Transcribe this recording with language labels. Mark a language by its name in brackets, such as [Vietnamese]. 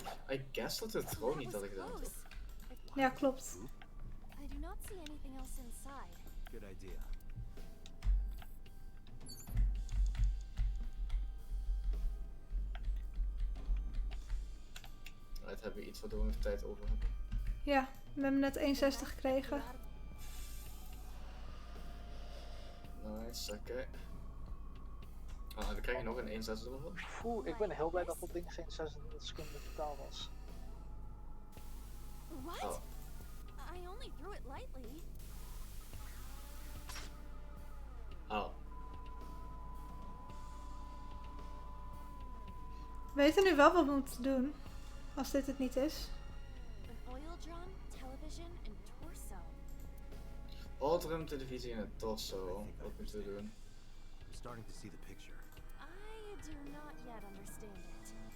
[English] I guess [Dutch] dat het gewoon niet had gedaan, toch? Ja, klopt. [English] I do not see anything else inside. Good idea. [Dutch] Right, hebben we iets waardoor we nog tijd over hebben. Ja, we hebben net 1,60 gekregen. Nice, oké. Ah, dan krijg je nog een 1,6 ervan. Oeh, ik ben heel blij dat dat ding geen 26 seconden totaal was. [English] What? Oh. I only threw it lightly. Oh. [Dutch] We weten nu wel wat we moeten doen. Als dit het niet is. [English] An oil drum, television, and torso. [Dutch] Oldrum, televisie en het torso. Wat moeten we doen? [English] I'm starting to see the picture. I do not yet understand it.